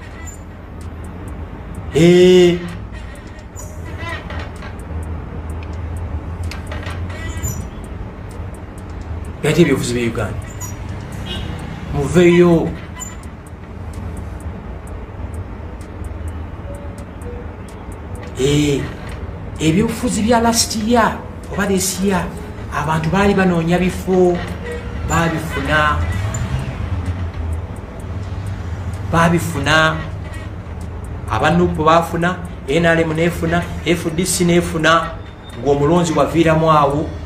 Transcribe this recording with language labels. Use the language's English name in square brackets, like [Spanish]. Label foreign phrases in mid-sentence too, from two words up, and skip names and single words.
[Ganda] Bayita ebyobufuzi bye Uganda. Muveeyo. Ebyobufuzi bya [English] last year [Ganda] oba [English] this year [Ganda] abantu baali banoonya bifo babifuna. Abanupu bafuna, NRM nefuna, FDC nefuna, ng'omulonzi waviiramu awo.